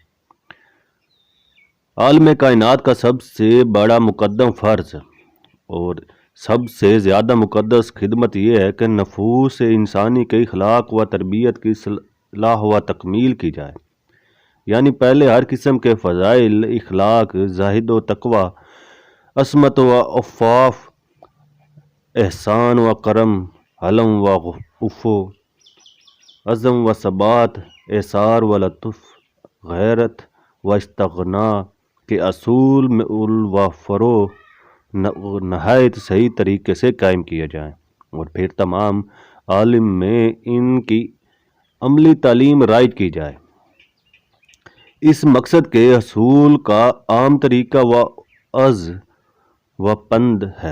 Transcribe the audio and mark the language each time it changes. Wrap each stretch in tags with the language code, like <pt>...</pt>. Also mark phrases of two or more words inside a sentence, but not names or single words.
<ur>عالم کائنات کا سب سے بڑا مقدم فرض اور سب سے زیادہ مقدس خدمت یہ ہے کہ نفوس انسانی کے اخلاق و تربیت کی اصلاح و تکمیل کی جائے، یعنی پہلے ہر قسم کے فضائل، اخلاق، زہد و تقوی، عصمت و عفاف، احسان و کرم، حلم و عفو، عزم و ثبات، ایثار و لطف، غیرت و استغنا کے اصول و فروع نہایت صحیح طریقے سے قائم کیا جائیں اور پھر تمام عالم میں ان کی عملی تعلیم رائج کی جائے۔ اس مقصد کے حصول کا عام طریقہ وعظ و پند ہے۔</ur>